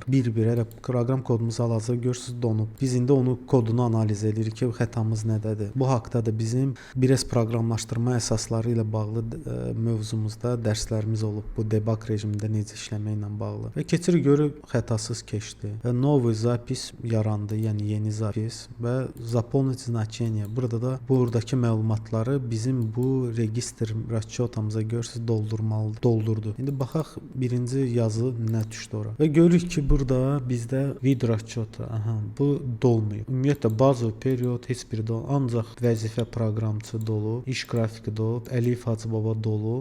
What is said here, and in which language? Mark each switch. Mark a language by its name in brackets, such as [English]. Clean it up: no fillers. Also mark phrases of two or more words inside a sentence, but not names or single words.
[Azerbaijani] Bir-bir elə proqram kodumuzu hal-hazırda görürsüz donub. Biz indi onu kodunu analiz edirik ki, xətamız nədədir. Bu haqqda da bizim 1S proqramlaşdırma əsasları ilə bağlı mövzumuzda dərslərimiz olub. Bu debug rejimində necə işləməklə bağlı. Və keçirik görürük xətasız keçdi. Və [Russian] новый запись [Azerbaijani] yarandı, yəni yeni zapis və [Russian] заполнить значение. [Azerbaijani] Burada da buradakı məlumatları bizim bu registr расчётамıza görürsüz doldurdu. İndi baxaq birinci yazı nə düşdü ora. Və görürük ki, burada bizdə [Russian] вид расчёта, [Azerbaijani] bu dolmayıb. Ümumiyyətlə bazı period heç biri ancaq vəzifə proqramçı dolu, iş qrafiki dolu, Əlif Hacıbaba dolu.